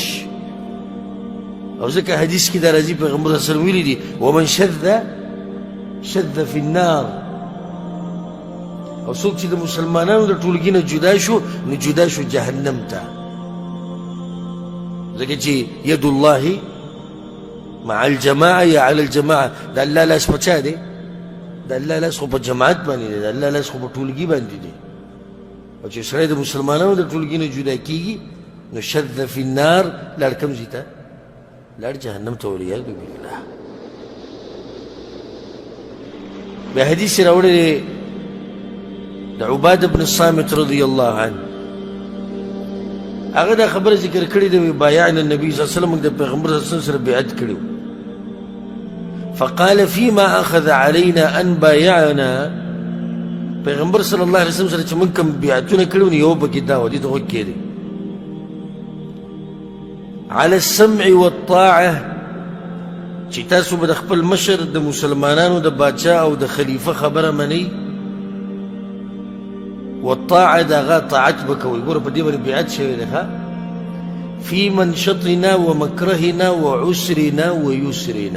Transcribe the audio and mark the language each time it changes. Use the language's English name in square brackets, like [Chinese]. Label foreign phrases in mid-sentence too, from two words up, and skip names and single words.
[Pashto] او ځکه حدیث کې دا راځي، پیغمبر [Arabic] صلی الله علیه وسلم [Pashto] ویلي دي [Arabic] ومن شذ فی النار، [Pashto] او څوک چې د مسلمانانو د ټولګي نه جدا شو، نو جدا شو جهنم ته. ځکه چې [Arabic] ید الله مع الجماعه یا علی الجماعه، [Pashto] د الله لاس په چا دی؟ د الله لاس خو په جماعت باندې دی، د الله لاس خو په ټولګي باندې دی. او چې سړی د مسلمانانو د ټولګي نه جدا کېږي، نو [Arabic] شذ فی النار، [Pashto] لاړ کوم ځای ته؟ لاړ جهنم ته، [Arabic] والعیاذ بالله. [Pashto] بیا حدیث راوړی دی د عباده بن الصامت رضی الله عنه، هغه دا خبره ذکر کړې ده، [Arabic] بایعنا النبي صلی الله علیه وسلم، [Pashto] د پیغمبر [Arabic] صلی الله علیه وسلم [Pashto] سره بیعت کړی. [Arabic] فقال فيما اخذ علينا ان بايعنا، [Pashto] پیغمبر [Arabic] صلی الله علیه وسلم [Pashto] سره چې موږ کوم بیعتونه کړي نو یو پکې دا و، دې ته غوږ کېږدئ، [Arabic] على السمع والطاعه، [Pashto] چې تاسو به د خپل مشر، د مسلمانانو د باچا او د خلیفه خبره منئ، والطاعه د هغه طاعت به کوئ. ګوره په دې باندې بیعت شوی دی، [Arabic] فی منشطنا ومکرهنا وعسرنا ویسرنا.